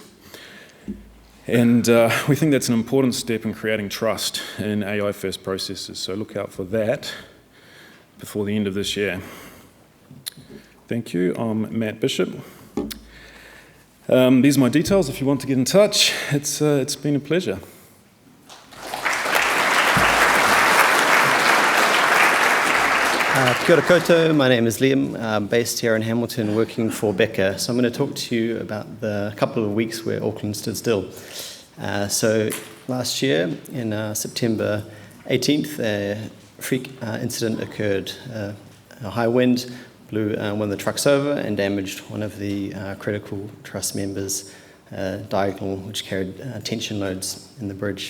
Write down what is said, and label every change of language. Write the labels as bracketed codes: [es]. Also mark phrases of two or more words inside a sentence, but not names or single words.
[en] And we think that's an important step in creating trust in AI-first processes, so look out for that before the end of this year. Thank you. I'm Matt Bishop. These are my details if you want to get in touch. It's been a pleasure. [mi] Kia ora koutou, [en] my name is Liam. I'm based here in Hamilton working for Beca. So I'm going to talk to you about the couple of weeks where Auckland stood still. So last year, in September 18th, a freak incident occurred. A high wind blew one of the trucks over and damaged one of the critical truss members, Diegel, which carried tension loads in the bridge.